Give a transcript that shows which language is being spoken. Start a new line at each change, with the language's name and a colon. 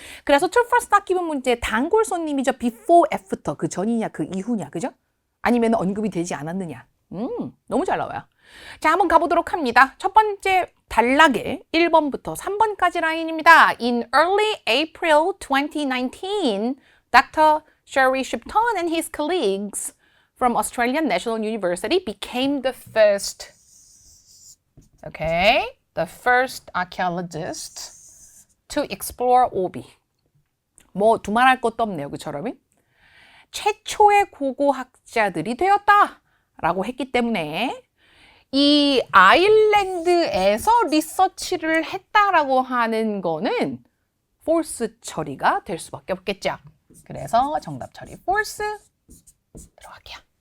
Korean: 그래서 true, false, not given 문제의 단골 손님이죠. before, after 그 전이냐 그 이후냐 그죠? 아니면 언급이 되지 않았느냐. 너무 잘 나와요. 자, 한번 가보도록 합니다. 첫 번째 단락에 1번부터 3번까지 라인입니다.
English: In early April 2019, Dr. Sherry Shipton and his colleagues from Australian National University became the first, the first archaeologists to explore Obi.
Korean: 뭐 두말할 것도 없네요, 그처럼? 최초의 고고학자들이 되었다라고 했기 때문에 이 아일랜드에서 리서치를 했다라고 하는 거는 false 처리가 될 수밖에 없겠죠. 그래서 정답 처리 false 들어갈게요.